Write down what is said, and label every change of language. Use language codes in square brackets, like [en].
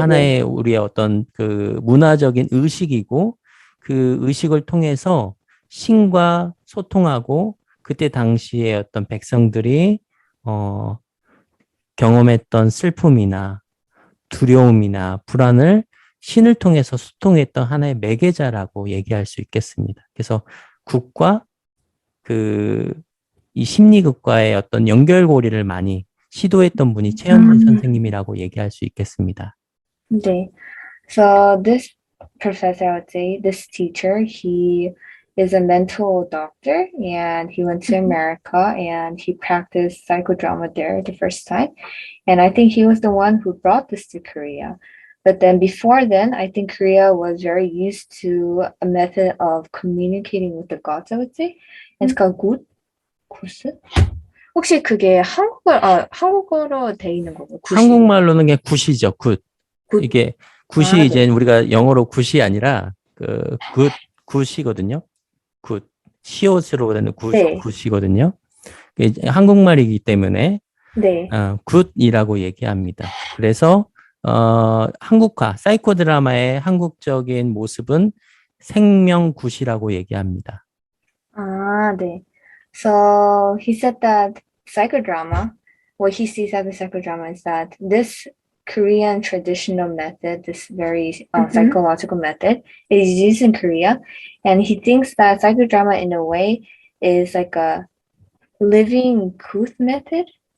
[ko] 하나의 우리의 어떤 그 문화적인 의식이고 그 의식을 통해서 신과 소통하고 그때 당시에 어떤 백성들이 어, 경험했던 슬픔이나 두려움이나 불안을 신을 통해서 소통했던 하나의 매개자라고 얘기할 수 있겠습니다. 그래서 국과 그 이 심리극과의 어떤 연결고리를 많이 시도했던 분이 최현진 선생님이라고 얘기할 수 있겠습니다. 네. [en] So this professor, I would say, this teacher, he is a mental doctor and he went to America and he practiced psychodrama there the first time. And I think he was the one who brought this to Korea. But then before then, I think Korea was very used to a method of communicating with the gods, I would say. And it's called 굿, 굿? [ko] 혹시 그게 한국어로 돼 있는 거고, 굿이. 한국말로는 그냥 굿이죠, 굿. 굿. 이게 굿이 아, 이제 네. 우리가 영어로 굿이 아니라 그 굿이거든요. 굿. 시옷으로 되는 네. 굿이거든요. 이게 한국말이기 때문에 네. 굿이라고 얘기합니다. 그래서 한국화 사이코 드라마의 한국적인 모습은 생명굿이라고 얘기합니다. Ah, 네. [en] So he said that psychodrama, what he sees as a psychodrama is that this Korean traditional method, this very psychological method, is used in Korea, and he thinks that psychodrama, in a way, is like a living truth method